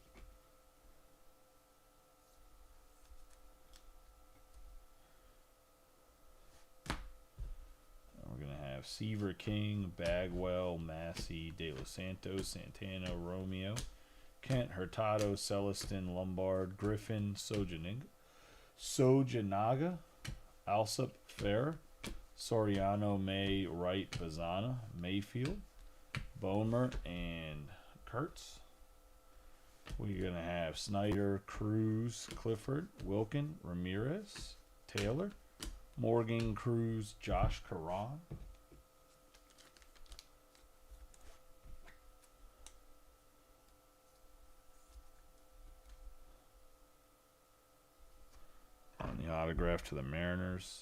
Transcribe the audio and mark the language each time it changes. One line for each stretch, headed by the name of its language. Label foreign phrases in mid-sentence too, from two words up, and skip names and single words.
English: We're going to have Seaver, King, Bagwell, Massey, De Los Santos, Santana, Romeo, Kent, Hurtado, Celestin, Lombard, Griffin, Sojanaga, Alsop, Fair, Soriano, May, Wright, Bazana, Mayfield, Bowman, and Kurtz. We're going to have Snyder, Cruz, Clifford, Wilkin, Ramirez, Taylor, Morgan, Cruz, Josh Caron. The autograph to the Mariners.